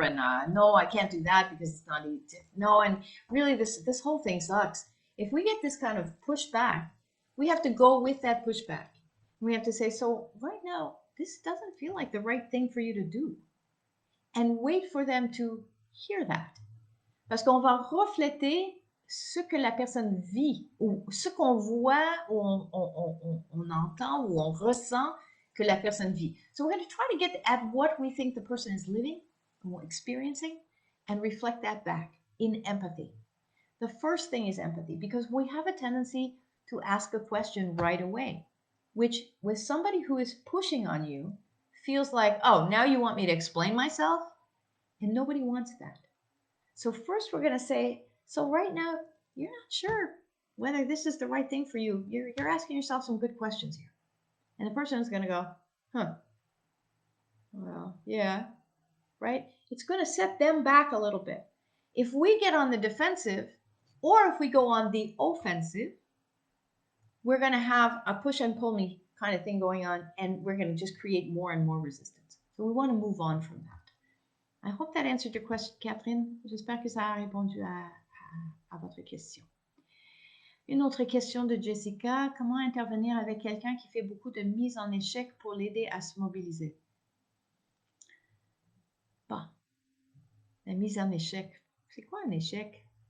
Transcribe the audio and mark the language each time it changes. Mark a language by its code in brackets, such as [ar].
[en] And no, I can't do that because it's not easy. No, and really this whole thing sucks. If we get this kind of pushback, we have to go with that pushback. We have to say, so right now, this doesn't feel like the right thing for you to do. And wait for them to hear that. [fr] Parce qu'on va refléter ce que la personne vit ou ce qu'on voit ou on entend ou on ressent que la personne vit. [en] So we're going to try to get at what we think the person is living or experiencing and reflect that back in empathy. The first thing is empathy, because we have a tendency to ask a question right away, which with somebody who is pushing on you feels like, oh, now you want me to explain myself? And nobody wants that. So first we're going to say, so right now, you're not sure whether this is the right thing for you. You're asking yourself some good questions here. And the person is going to go, huh, well, yeah, right? It's going to set them back a little bit. If we get on the defensive, or if we go on the offensive, we're going to have a push and pull me kind of thing going on, and we're going to just create more and more resistance. So we want to move on from that. I hope that answered your question, Catherine. [fr] J'espère que ça a répondu à votre question. Une autre question de Jessica. Comment intervenir avec quelqu'un qui fait beaucoup de mise en échec pour l'aider à se mobiliser? Bon, la mise en échec. C'est quoi un échec?